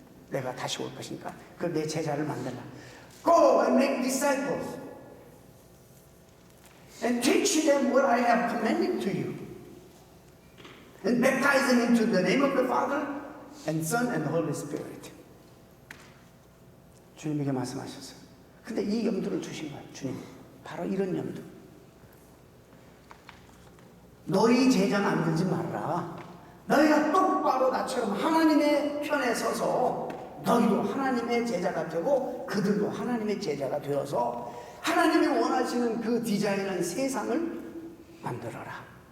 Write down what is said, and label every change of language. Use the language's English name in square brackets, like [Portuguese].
[Korean] 내가 다시 올 것이니까 그 내 제자를 만들라. [English] Go and make disciples and teach them what I have commanded to you and baptize them into the name of the Father and Son and Holy Spirit. [Korean] 주님에게 말씀하셨어요. 근데 이 염두를 주신 거예요. 주님. 바로 이런 염두. 너희 제자 만들지 말라. 너희가 똑바로 나처럼 하나님의 편에 서서 너희도 하나님의 제자가 되고 그들도 하나님의 제자가 되어서 하나님이 원하시는 그 디자인한 세상을 만들어라.